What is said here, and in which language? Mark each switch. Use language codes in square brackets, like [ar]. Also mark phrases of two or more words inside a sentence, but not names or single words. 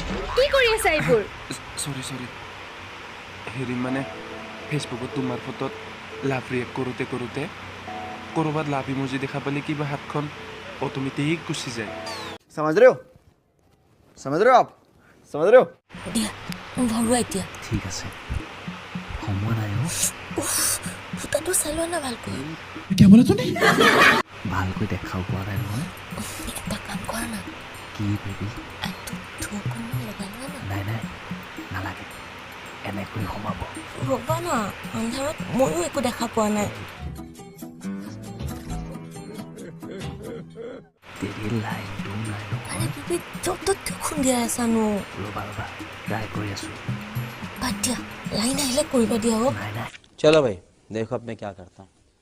[as] কি কৰি আছা এইবোৰ সৰি হেৰি মানে ফেচবুকত তোমাৰ ফটোত [en] love react [as] কৰোঁতে ক'ৰবাত [en] love emoji [as] দেখা পালে কিবা হাতখন অট'মেটিক গুচি যায় [hi] समझ रहे हो आप समझ रहे हो [as] দিয়া ভৰোৱা এতিয়া ঠিক আছে সময় নাই ফুটাটো চাই লোৱা না ভালকৈ ভালকৈ দেখাও পোৱা নাই নহয় এটা কাম কৰা না কি বেবি অকণমান লগাই লোৱা না নাই নালাগে এনেকৈ সোমাব ৰ'বা না আন্ধাৰত ময়ো একো দেখা পোৱা নাই দেৰি লাইনটো নাই আৰে নহয় বেবি য'ত খুন্দিয়াই আছানো ৰ'বা ট্ৰাই কৰি আছোঁ বাদ দিয়া লাইন আহিলে কৰিব দিয়া অ' নাই [hi] चलो भाई देखो अब मैं क्या करता हूँ